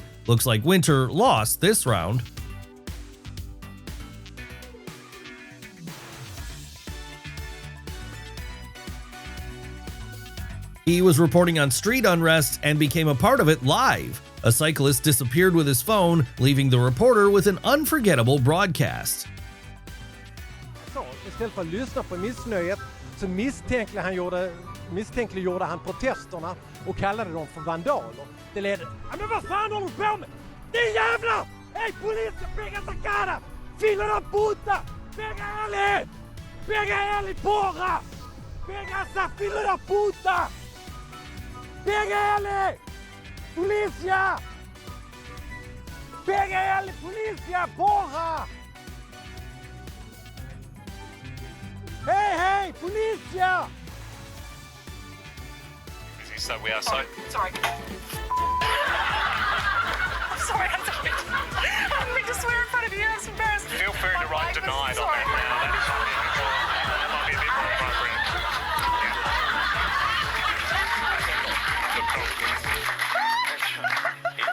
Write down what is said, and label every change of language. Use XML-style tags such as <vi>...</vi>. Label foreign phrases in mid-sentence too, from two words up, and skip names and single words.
<en>Looks like Winter lost this round. He was reporting on street unrest and became a part of it live. A cyclist disappeared with his phone, leaving the reporter with an unforgettable broadcast.</en> <sv>Så, istället för att lyssna på missnöjet så misstänkliggjorde han protesterna och kallade dem för vandaler. Det ledde... Ja, men vad fan håller du på med? Din jävla! Hej polisen!</sv> <pt>Pega sacada! Fila da puta! Pega ele! Pega ele, porra! Pega essa fila da puta! Pega ele! Polícia! Pega ele, polícia, porra! Hej, polícia!</pt> <en>So we are sorry. Sorry. I'm sorry. I didn't mean to swear in front of you. I was embarrassed. Feel free to write denied on that now. That might be a bit more appropriate.</en>